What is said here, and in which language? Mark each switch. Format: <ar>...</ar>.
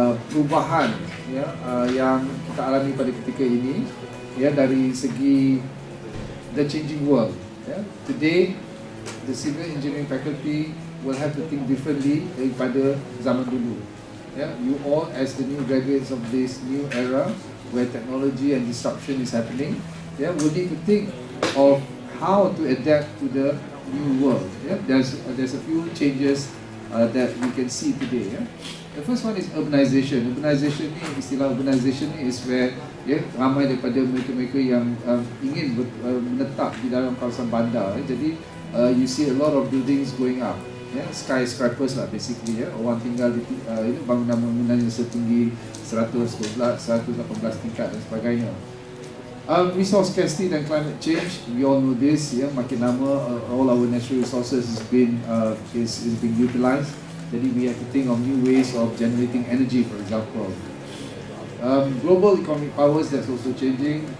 <ms>perubahan yang kita alami pada ketika ini dari segi</ms> <en>the changing world. Today the civil engineering faculty will have to think differently</en> <ms>daripada zaman dulu.</ms> <en>You all as the new graduates of this new era where technology and disruption is happening, will need to think of how to adapt to the new world. There's a few changes that we can see today. The first one is urbanization.</en> <ms>Urbanization ni, istilah urbanization ni is where ramai daripada mereka-mereka yang ingin menetap di dalam kawasan bandar.</ms> <en>Jadi you see a lot of buildings going up, skyscrapers lah basically.</en> <ms>Orang tinggal di bangunan-bangunan yang setinggi 118 tingkat dan sebagainya.</ms> <en>Resource scarcity dan climate change, we all know this.</en> <ms>Makin lama</ms> <en>all our natural resources is being utilized. Jadi we have to think of new ways of generating energy, for example. Global economic powers, that's also changing.</en>